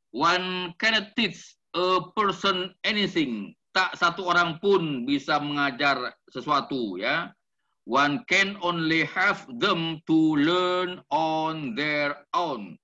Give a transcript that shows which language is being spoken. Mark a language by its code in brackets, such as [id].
[en] One cannot teach a person anything. [id] Tak satu orang pun bisa mengajar sesuatu ya. [en] One can only have them to learn on their own.